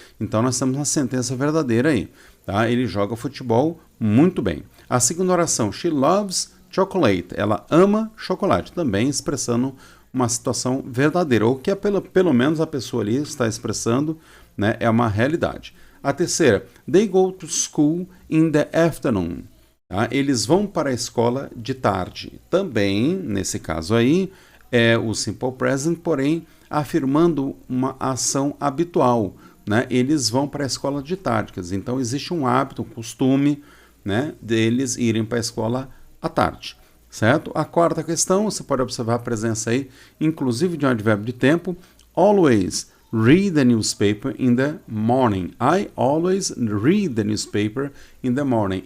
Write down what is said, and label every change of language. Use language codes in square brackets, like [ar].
[pt] Então nós temos uma sentença verdadeira aí, tá? Ele joga futebol muito bem. A segunda oração, [en] She loves chocolate. [pt] Ela ama chocolate, também expressando uma situação verdadeira, ou que é pelo menos a pessoa ali está expressando, né, é uma realidade. A terceira, [en] They go to school in the afternoon. [pt] Tá? Eles vão para a escola de tarde. Também, nesse caso aí, é o Simple Present, porém, afirmando uma ação habitual. Né? Eles vão para a escola de tarde. Quer dizer, então, existe um hábito, um costume, né, deles irem para a escola à tarde. Certo? A quarta questão, você pode observar a presença aí, inclusive de um advérbio de tempo. [en] Always read the newspaper in the morning. I always read the newspaper in the morning.